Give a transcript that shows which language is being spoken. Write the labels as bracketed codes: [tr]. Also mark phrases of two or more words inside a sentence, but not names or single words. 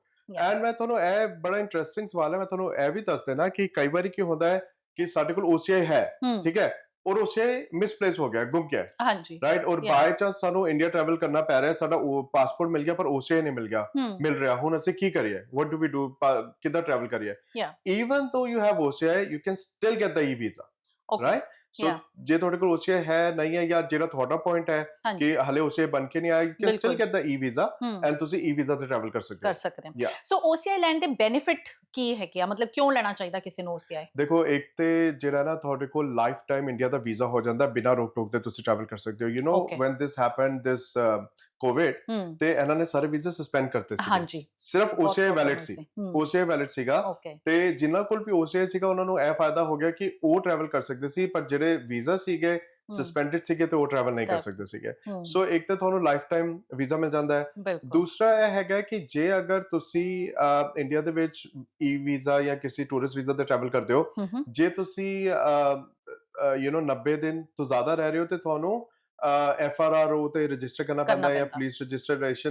[pa] ਐਂਡ ਮੈਂ ਤੁਹਾਨੂੰ ਇਹ ਬੜਾ ਇੰਟਰਸਟਿੰਗ ਸਵਾਲ ਹੈ, ਮੈਂ ਤੁਹਾਨੂੰ ਇਹ ਵੀ ਦੱਸ ਦੇਣਾ ਕਿ ਕਈ ਵਾਰੀ ਕੀ ਹੁੰਦਾ ਹੈ ਕਿ ਸਾਡੇ ਕੋਲ OCI ਹੈ, ਠੀਕ ਹੈ, ਔਰ OCI ਮਿਸਪਲੇਸ ਹੋ ਗਿਆ, ਗੁੰਮ ਗਿਆ, ਰਾਈਟ, ਔਰ [en] by chance [pa] ਸਾਨੂੰ ਇੰਡੀਆ ਟਰੈਵਲ ਕਰਨਾ ਪੈ ਰਿਹਾ, ਸਾਡਾ ਪਾਸਪੋਰਟ ਮਿਲ ਗਿਆ ਪਰ OCI ਨਹੀਂ ਮਿਲ ਰਿਹਾ। ਹੁਣ ਅਸੀਂ ਕੀ ਕਰੀਏ? [en] what do we do? [pa] ਕਿੱਦਾਂ ਟਰੈਵਲ ਕਰੀਏ? [en] ਈਵਨ though you have OCI, you can still get the E-visa, right? [pa] ਸੋ ਜੇ ਤੁਹਾਡੇ ਕੋਲ OCI ਹੈ ਨਹੀਂ ਹੈ, ਜਾਂ ਜਿਹੜਾ ਤੁਹਾਡਾ ਪੁਆਇੰਟ ਹੈ ਕਿ ਹਲੇ OCI ਬਣ ਕੇ ਨਹੀਂ ਆਇਆ, [en] you can still get the E-visa, and [pa] ਤੁਸੀਂ E-visa ਤੇ ਟਰੈਵਲ ਕਰ ਸਕਦੇ ਹੋ। ਸੋ OCI ਲੈਣ ਦੇ ਬੈਨੀਫਿਟ ਕੀ ਹੈ ਕਿ ਮਤਲਬ ਕਿਉਂ ਲੈਣਾ ਚਾਹੀਦਾ ਕਿਸੇ ਨੂੰ OCI? ਦੇਖੋ, ਇੱਕ ਤੇ ਜਿਹੜਾ ਨਾ ਤੁਹਾਡੇ ਕੋਲ ਲਾਈਫ ਟਾਈਮ ਇੰਡੀਆ ਦਾ ਵੀਜ਼ਾ ਹੋ ਜਾਂਦਾ, ਬਿਨਾਂ ਰੋਕ ਟੋਕ ਦੇ ਤੁਸੀਂ ਟਰੈਵਲ ਕਰ ਸਕਦੇ ਹੋ। [en] you know when this happened, this COVID, [pa] ਤੇ ਇਹਨਾਂ ਨੇ ਸਾਰੇ ਵੀਜ਼ੇ ਸਸਪੈਂਡ ਕਰਤੇ ਸੀ, ਸਿਰਫ OCI ਵੈਲਿਡ ਸੀ, OCI ਵੈਲਿਡ ਸੀਗਾ, ਤੇ ਜਿਨ੍ਹਾਂ ਕੋਲ ਵੀ OCI ਸੀਗਾ ਉਹਨਾਂ ਨੂੰ ਇਹ ਫਾਇਦਾ ਹੋ ਗਿਆ ਕਿ ਉਹ ਟਰੈਵਲ ਕਰ ਸਕਦੇ ਸੀ, ਪਰ ਜਿਹੜੇ ਵੀਜ਼ਾ ਸੀਗੇ ਸਸਪੈਂਡਡ ਸੀਗੇ ਤੇ ਉਹ ਟਰੈਵਲ ਨਹੀਂ ਕਰ ਸਕਦੇ ਸੀਗੇ। ਸੋ ਇੱਕ ਤਾਂ ਤੁਹਾਨੂੰ ਲਾਈਫ ਟਾਈਮ ਵੀਜ਼ਾ ਮਿਲ ਜਾਂਦਾ ਹੈ। ਦੂਸਰਾ ਇਹ ਹੈਗਾ ਕਿ ਜੇ ਅਗਰ ਤੁਸੀਂ ਇੰਡੀਆ ਦੇ ਵਿੱਚ E-ਵੀਜ਼ਾ ਜਾਂ ਕਿਸੇ ਟੂਰਿਸਟ ਵੀਜ਼ਾ ਤੇ ਟਰੈਵਲ ਕਰਦੇ ਹੋ, ਜੇ ਤੁਸੀਂ 90 ਦਿਨ ਤੋਂ ਜ਼ਿਆਦਾ ਰਹਿ ਰਹੇ ਹੋ, ਤੇ ਤੁਹਾਨੂੰ FRRO ਤੇ ਰਜਿਸਟਰ ਕਰਨਾ ਪੈਂਦਾ ਹੈ, ਜਾਂ ਪੁਲਿਸ ਰਜਿਸਟ੍ਰੇਸ਼ਨ।